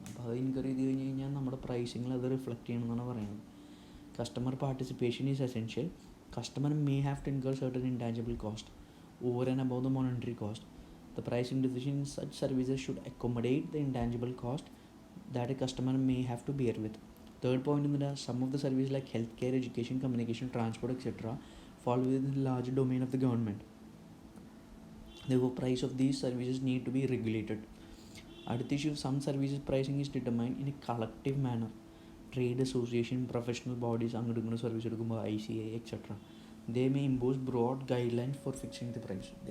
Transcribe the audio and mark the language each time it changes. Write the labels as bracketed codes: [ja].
[ml] അപ്പോൾ അത് ഇൻകർ ചെയ്ത് കഴിഞ്ഞ് കഴിഞ്ഞാൽ നമ്മുടെ പ്രൈസിങ്ങിൽ അത് റിഫ്ലക്റ്റ് ചെയ്യണം എന്നാണ് പറയുന്നത്. [en] Customer participation is essential. Customer may have to incur certain intangible cost over and above the monetary cost. The pricing decision in such services should accommodate the intangible cost that a customer may have to bear with. Third point in that, some of the services like healthcare, education, communication, transport, etc. fall within the larger domain of the government. Therefore, price of these services need to be regulated. [ml] അടുത്ത [en] issue, some services pricing is determined in a collective manner. [ml] Trade association, professional bodies അങ്ങോട്ട് ഇങ്ങനെ service എടുക്കുമ്പോൾ ICA etcetera. [en] They may impose broad guidelines for fixing the price.